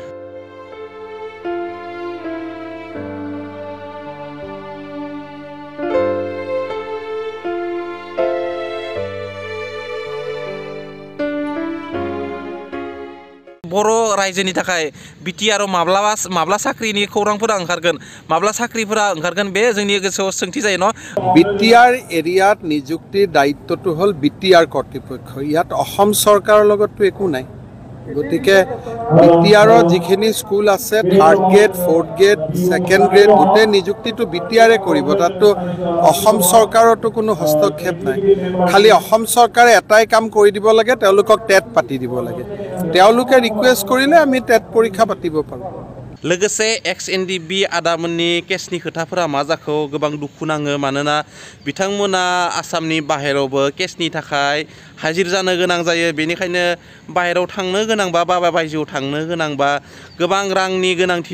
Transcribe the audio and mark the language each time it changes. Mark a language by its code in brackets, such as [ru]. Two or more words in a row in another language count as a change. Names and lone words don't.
[brx] बर' रायजोनि थाखाय BTR माब्ला साख्रिनि खौरांफोरा ओंखारगोन माब्ला साख्रिफोरा ओंखारगोन बे जोंनि गोसोआव सोंथि जायो न [as] BTR এৰিয়াত নিযুক্তিৰ দায়িত্বটো হ'ল BTR কৰ্তৃপক্ষ ইয়াত অসম চৰকাৰৰ লগতটো একো নাই গতিকে BTRৰ যিখিনি স্কুল আছে 3rd গ্ৰেড 4th গ্ৰেড 2nd গ্ৰেড গোটেই নিযুক্তিটো BTRে কৰিব তাততো অসম চৰকাৰৰতো কোনো হস্তক্ষেপ নাই খালি অসম চৰকাৰে এটাই কাম কৰি দিব লাগে তেওঁলোকক টেট পাতি দিব লাগে তেওঁলোকে ৰিকুৱেষ্ট কৰিলে আমি টেট পৰীক্ষা পাতিব পাৰোঁ [brx] लोगोसे XNDB आदामोननि केसनि खोथाफोरा मा जाखो गोबां दुखु नाङो मानोना बिथांमोना आसामनि बाहेरावबो केसनि थाखाय हाजिर जानो गोनां जायो बेनिखायनो बाहेराव थांनो गोनांबा बा बायजोआव थांनो गोनांबा गोबां रांनि गोनांथि